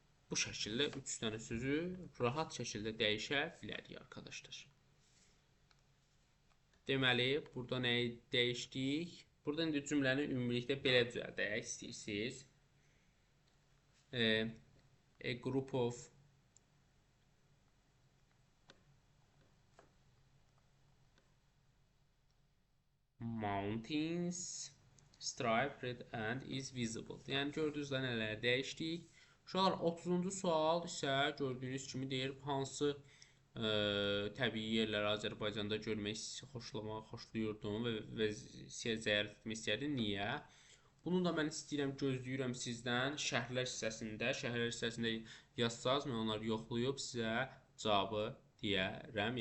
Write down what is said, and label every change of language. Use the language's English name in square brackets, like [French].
[Azerbaijani] Bu şəkildə 3 dənə sözü rahat şəkildə dəyişə bilərik arkadaşlar. Deməli, burada nəyi dəyişdik? Burada indi cümləni ümumilikdə belə düzəldək istəyirsiniz. [English] A group of mountains striped red and is visible. [Azerbaijani] Yəni gördüyünüz nələr dəyişdik. Uşaqlar, 30-cu sual isə gördüyünüz kimi deyir, hansı təbii yerləri Azərbaycanda görmək xoşlayırdım və ziyarət etmək istəyirdim. Niyə? Bunu da mən istəyirəm, gözləyirəm sizdən şərhlər hissəsində yazsaz, mən onları yoxlayıb sizə cavabı deyərəm.